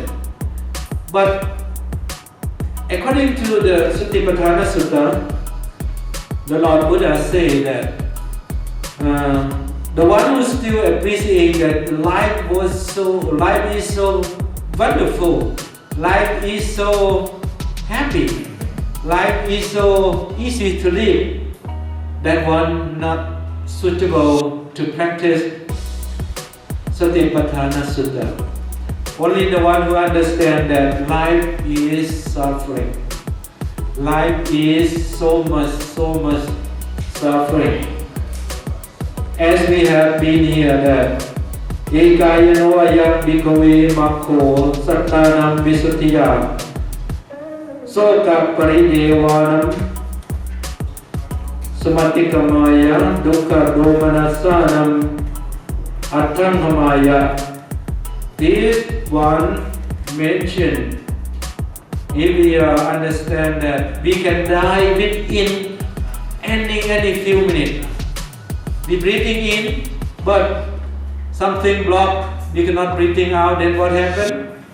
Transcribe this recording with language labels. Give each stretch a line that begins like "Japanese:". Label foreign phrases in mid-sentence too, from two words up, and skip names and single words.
English: But according to the Satipatthana Sutta, the Lord Buddha say that the one who still appreciates that life is so wonderful, life is so happy, life is so easy to live, that one not suitable to practice Satipatthana Sutta. Only the one who understands that life is suffering, life is so much suffering. As we have been here, that
Pali: Ekayano ayam bhikkhave makho sattanam visuddhiya soka paridevanam sumatikamaya dukkha domanasanam attanghamaya.
English: This one mentioned, if we understand that we can die within any few minutes. We breathing in, but something blocked, we cannot breathing out, then what happened?